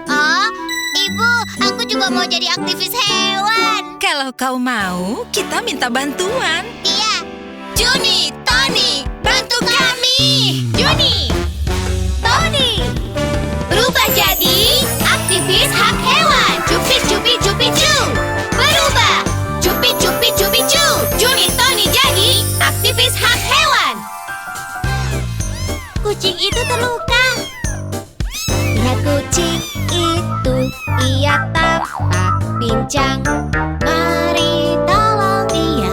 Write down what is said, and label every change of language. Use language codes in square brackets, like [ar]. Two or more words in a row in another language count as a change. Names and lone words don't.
[id] Oh, Ibu, aku juga mau jadi aktivis hewan. Kalau kau mau, kita minta bantuan. Iya. Juni, Tony, bantu kami. Juni, Tony, berubah jadi aktivis hak hewan. Cupit, cupit, cupit, cu. Berubah. Cupit, cupit, cupit, cu. Juni, Tony jadi aktivis hak hewan. Kucing itu terluka. Lihat kucing itu, ia tampak pincang. Mari tolong dia.